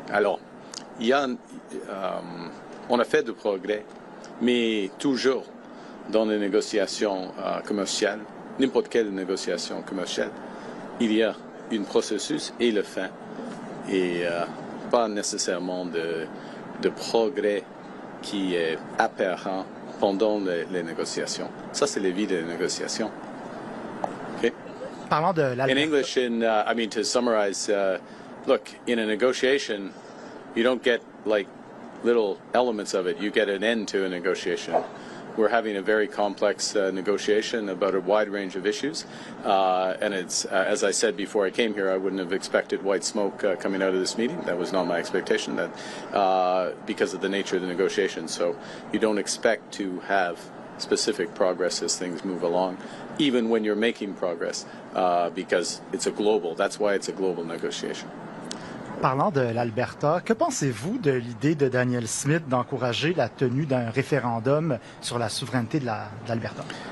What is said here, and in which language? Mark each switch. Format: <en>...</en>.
<fr>Alors, on a fait de progrès, mais toujours dans les négociations commerciales, n'importe quelle négociation commerciale, il y a un processus et le fin, et pas nécessairement de progrès qui est apparent pendant les négociations. Ça, c'est la vie des négociations. Okay? Parlant de</fr> <en>In English, I mean, to summarize, look, in a negotiation, you don't get like little elements of it. You get an end to a negotiation. We're having a very complex negotiation about a wide range of issues. And it's, as I said before I came here, I wouldn't have expected white smoke coming out of this meeting. That was not my expectation, because of the nature of the negotiation. So you don't expect to have specific progress as things move along, even when you're making progress, because it's a global, that's why it's a global negotiation.</en> <fr>Parlant de l'Alberta, que pensez-vous de l'idée de Daniel Smith d'encourager la tenue d'un référendum sur la souveraineté de l'Alberta?</fr>